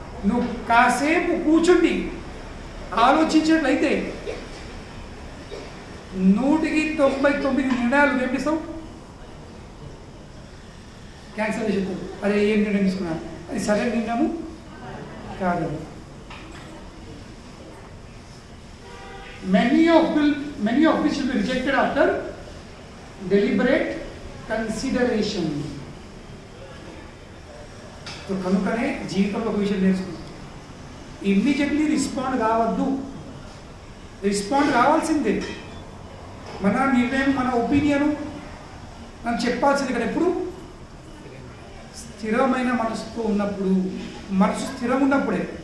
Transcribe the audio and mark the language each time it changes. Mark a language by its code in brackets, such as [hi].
[te] నువ్వు కాసేపు కూర్చుండి ఆలోచించినట్లయితే 199 నిర్ణయాలు ఏమిస్తావు? క్యాన్సల్ చేస్తావు. అదే ఏం నిర్ణయం తీసుకున్నా, అది సరైన నిర్ణయము కాదు. [en] Many of which will be rejected after deliberate consideration. [te] तो కనుకనే జీవితంలో ఒక విషయం నేర్చుకుంటాం. ఇమ్మీడియట్లీ రెస్పాండ్ కావద్దు. రెస్పాండ్ కావాల్సిందే. మన నిర్ణయం, మన ఒపీనియన్ మనం చెప్పాల్సింది కదా. ఎప్పుడు స్థిరమైన మనసుతో ఉన్నప్పుడు, మనసు స్థిరం ఉన్నప్పుడే.